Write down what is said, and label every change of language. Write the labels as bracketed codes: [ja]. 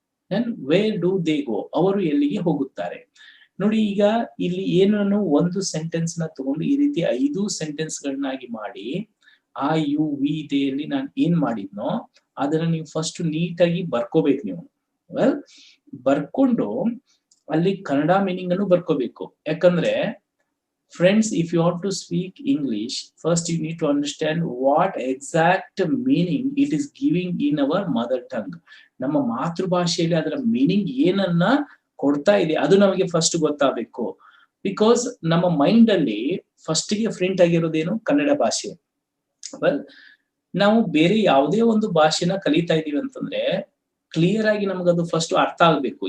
[en] then where do they go, [kn] ಅವರು ಎಲ್ಲಿಗೆ ಹೋಗುತ್ತಾರೆ. ನೋಡಿ, ಈಗ ಇಲ್ಲಿ ಏನನ್ನು ಒಂದು ಸೆಂಟೆನ್ಸ್ ನ ತಗೊಂಡು ಈ ರೀತಿ 5 ಸೆಂಟೆನ್ಸ್ ಗಳನ್ನಾಗಿ ಮಾಡಿ ಆ ಯು ವಿ ದೇಯಲ್ಲಿ ನಾನು ಏನ್ ಮಾಡಿದ್ನೋ ಅದನ್ನ ನೀವು ಫಸ್ಟ್ ನೀಟಾಗಿ ಬರ್ಕೋಬೇಕು. ನೀವು ವೆಲ್ ಬರ್ಕೊಂಡು ಅಲ್ಲಿ ಕನ್ನಡ ಮೀನಿಂಗ್ ಅನ್ನು ಬರ್ಕೋಬೇಕು. [en] ಯಾಕಂದ್ರೆ friends, if you want to speak English, first you need to understand what exact meaning it is giving in our mother tongue. [kn] ನಮ್ಮ ಮಾತೃಭಾಷೆಯಲ್ಲಿ ಅದರ ಮೀನಿಂಗ್ ಏನನ್ನ ಕೊಡ್ತಾ ಇದೆ ಅದು ನಮಗೆ ಫಸ್ಟ್ ಗೊತ್ತಾಗಬೇಕು. ಬಿಕಾಸ್ ನಮ್ಮ ಮೈಂಡ್ ಅಲ್ಲಿ ಫಸ್ಟ್ ಗೆ ಪ್ರಿಂಟ್ ಆಗಿರೋದೇನು? ಕನ್ನಡ ಭಾಷೆ. ವೆಲ್, ನಾವು ಬೇರೆ ಯಾವುದೇ ಒಂದು ಭಾಷೆನ ಕಲಿತಾ ಇದೀವಿ ಅಂತಂದ್ರೆ ಕ್ಲಿಯರ್ ಆಗಿ ನಮಗದು ಫಸ್ಟ್ ಅರ್ಥ ಆಗ್ಬೇಕು.